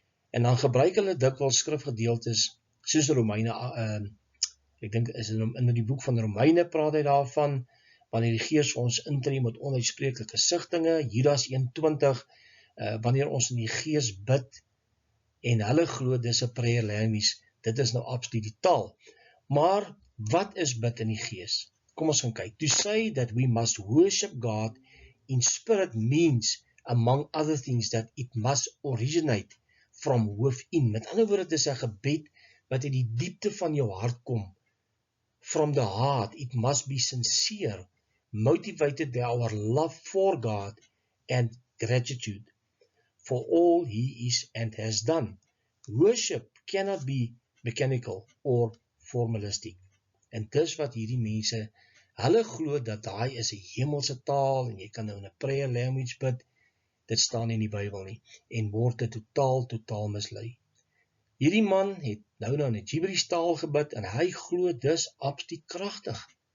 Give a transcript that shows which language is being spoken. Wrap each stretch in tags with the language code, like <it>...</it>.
<af>En dan gebruik hulle dikwels skrifgedeeltes, soos Romeine, ek dink is in die boek van Romeine praat hy daarvan, wanneer die gees ons intree met onuitspreeklike sigtinge, Judas 1:20, wanneer ons in die gees bid, en hulle glo dis 'n prayer language, dit is nou absoluut die taal. Maar wat is bid in die gees? Kom ons gaan kyk.</af> <en>To say that we must worship God in spirit means, among other things, that it must originate from within.</en> <af>Met ander woorde, dit is 'n gebed wat uit die diepte van jou hart kom.</af> <en>From the heart, it must be sincere, motivated by our love for God and gratitude for all He is and has done. Worship cannot be mechanical or formalistic.</en> <af>En dis wat hierdie mense, hulle glo dat daai is 'n hemelse taal, en jy kan nou in 'n prayer language bid, dit staan nie in die Bybel nie, en word dit totaal mislei. Hierdie man het nou in 'n gibberish taal gebid, en hy glo dis absoluut kragtig.</af>